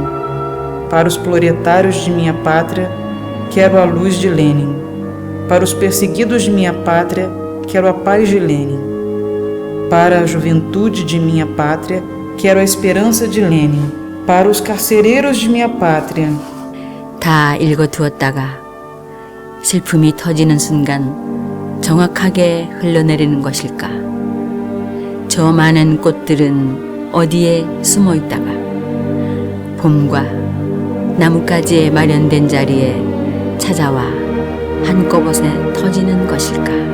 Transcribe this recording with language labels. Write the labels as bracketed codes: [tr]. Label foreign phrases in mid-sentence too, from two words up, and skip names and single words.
[pt] Para os proletários de minha pátria, quero a luz de Lenin. Para os perseguidos de minha pátria, quero a paz de Lenin. Para a juventude de minha pátria, quero a esperança de Lenin. Para os carcereiros de minha pátria. [ko] 다 읽어두었다가 슬픔이 터지는 순간 정확하게 흘러내리는 것일까? 저 많은 꽃들은 어디에 숨어 있다가 봄과 나뭇가지에 마련된 자리에 찾아와 한꺼번에 터지는 것일까?